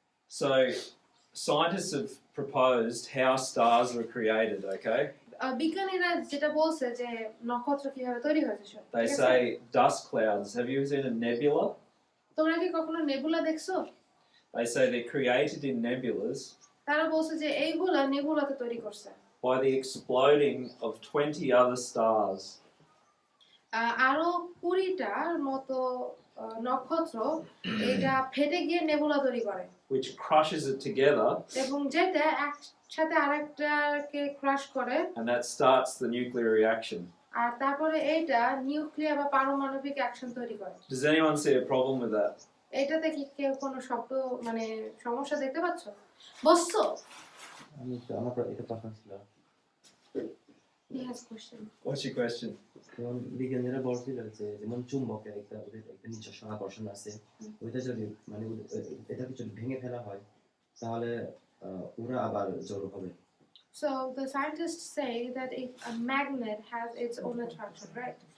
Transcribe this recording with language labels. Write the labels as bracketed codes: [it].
[en] So, scientists have proposed how stars were created, okay? [bn] বিজ্ঞানীরা যেটা বলছে যে নক্ষত্র কিভাবে তৈরি হয়েছে সব, [en] They [bn] ঠিক আছে? [en] say dust clouds. Have you ever seen a nebula? [bn] তোমরা কি কখনো নেবুলা দেখছো [en] They say they're created in nebulas [bn] তারা বলছে যে এইগুলা নেবুলাতে তৈরি করছে [en] by the exploding of 20 other stars. [bn] আরো 20টার মতো নক্ষত্র এটা ফেটে গিয়ে নেবুলা তৈরি করে [en] Which crushes it together, [bn] এবং যেটা একসাথে আরেকটাকে ক্রাশ করে [en] and that starts the nuclear reaction. [bn] আর তারপরে এইটা নিউক্লিয়ার বা পারমাণবিক অ্যাকশন তৈরি করে [en] Does anyone see a problem with that? [bn] এটাতে কি কেউ কোনো শব্দ মানে সমস্যা দেখতে পাচ্ছ বসছো আমার এটা প্রশ্ন ছিল [en] Yes question What's your question? [bn] যেমন বিজ্ঞানীরা বলছিল যে যেমন চুম্বকের ওদের একটা নিজস্ব আকর্ষণ আছে ওইটা যদি মানে এটাকে যদি ভেঙে ফেলা হয় তাহলে ওরা আবার জড়ো হবে [en] So the scientists say that if a magnet has its own attraction, right?